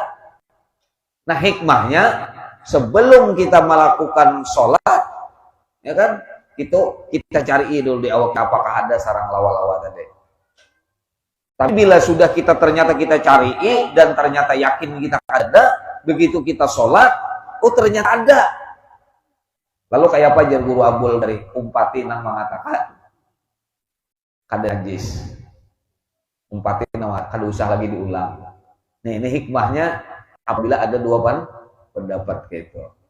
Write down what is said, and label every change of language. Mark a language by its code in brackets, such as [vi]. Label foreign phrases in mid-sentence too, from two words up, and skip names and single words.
[id] Nah hikmahnya sebelum kita melakukan sholat ya kan itu kita cari dulu di awal apakah ada sarang lawa-lawa tadi. Tapi bila sudah ternyata kita cari dan ternyata yakin kita ada, begitu kita sholat, oh ternyata ada. [bjn] Lalu kayak apa aja guru Abul dari Umpati nang mengatakan kada najis. Umpati nang kada usah lagi diulang. [id] Nih ini hikmahnya apabila ada dua pendapat gitu.